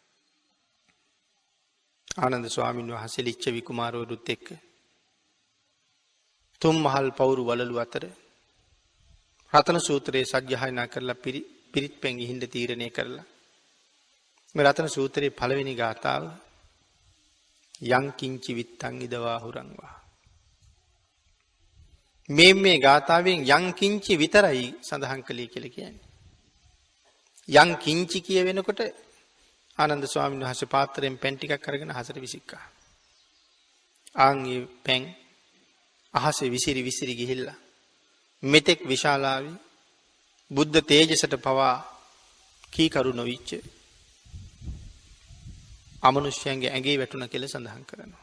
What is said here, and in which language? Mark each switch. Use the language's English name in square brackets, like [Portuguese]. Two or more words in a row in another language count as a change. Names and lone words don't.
[Sinhala] ආනන්ද ස්වාමීන් වහන්සේ ලිච්ඡවි කුමාරවරුත් එක්ක තුන් මහල් පවුරු වලලු අතර රතන සූත්‍රයේ සජ්ජහායනා කරලා පිරිත් පැන් ඉහින්න තීරණය කරලා මේ රතන සූත්‍රයේ පළවෙනි ගාථාව [Pali] යං කිංචි විත්තං ඉදවා හුරංවා. [Sinhala] මේ ගාථාවෙන් [Pali] යං කිංචි [Sinhala] විතරයි සඳහන් කළේ කියලා කියන්නේ. [Pali] යං කිංචි [Sinhala] කිය වෙනකොට ආනන්ද ස්වාමීන් වහන්සේ පාත්‍රයෙන් පැන් ටිකක් අරගෙන අහසට විසික්කා. ආන්ගේ පැන් අහසේ විසිරි ගිහිල්ලා මෙතෙක් විශාලාවේ බුද්ධ තේජසට පවා කීකරු නොවිච්ච අමනුෂ්‍යයන්ගේ ඇඟේ වැටුණ කියලා සඳහන් කරනවා.